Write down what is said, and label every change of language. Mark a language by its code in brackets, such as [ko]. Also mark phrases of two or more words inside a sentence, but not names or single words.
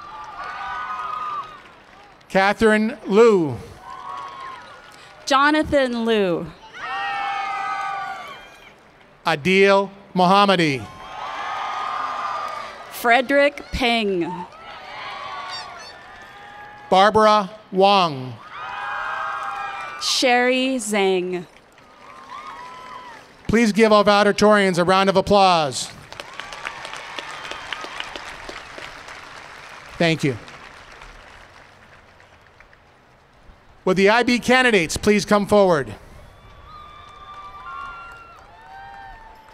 [en] Catherine Liu. Jonathan Liu. Adil Mohammadi. Frederick Peng. Barbara Wang. Sherry Zhang. Please give our valedictorians a round of applause. Thank you. Would the IB candidates please come forward?